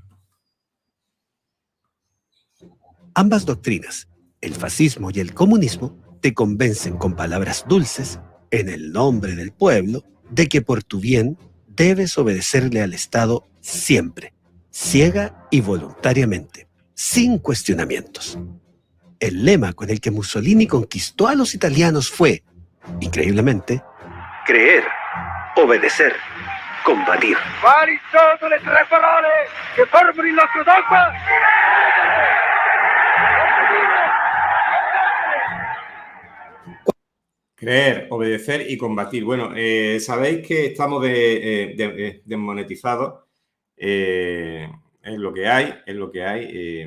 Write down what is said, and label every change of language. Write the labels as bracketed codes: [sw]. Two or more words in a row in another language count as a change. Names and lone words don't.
[es] Ambas doctrinas, el fascismo y el comunismo, te convencen con palabras dulces, en el nombre del pueblo, de que por tu bien debes obedecerle al Estado siempre, ciega y voluntariamente, sin cuestionamientos. El lema con el que Mussolini conquistó a los italianos fue, increíblemente, creer, obedecer, combatir. [it] Quali sono le tre parole che formano il nostro dogma? [es] Creer, obedecer y combatir. Bueno, sabéis que estamos desmonetizados. Es lo que hay.